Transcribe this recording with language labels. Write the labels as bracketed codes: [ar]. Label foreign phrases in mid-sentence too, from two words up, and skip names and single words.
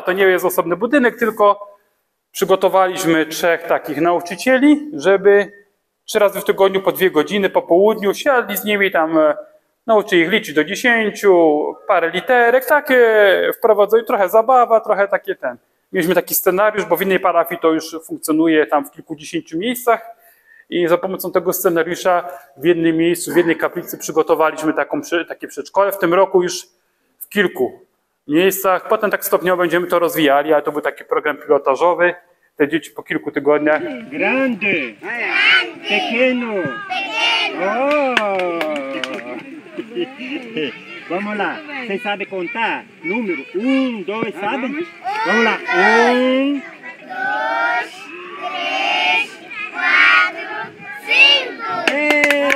[pl] To nie jest osobny budynek, tylko przygotowaliśmy 3 takich nauczycieli, żeby 3 razy w tygodniu po 2 godziny po południu siadli z nimi, tam nauczyli ich liczyć do 10, parę literek, takie wprowadzili, trochę zabawa, trochę takie Mieliśmy taki scenariusz, bo w innej parafii to już funkcjonuje tam w kilkudziesięciu miejscach i za pomocą tego scenariusza w jednym miejscu, w jednej kaplicy przygotowaliśmy takie przedszkole. W tym roku już w kilku miejscach. Potem tak stopniowo będziemy to rozwijali, ale to był taki program pilotażowy. Te dzieci po kilku tygodniach. [pt] Grande. Pequeño. Oh. Vamos lá. Você sabe contar? Número 1, 2, sabe? Vamos lá. 1, 2, 3, 4, 5.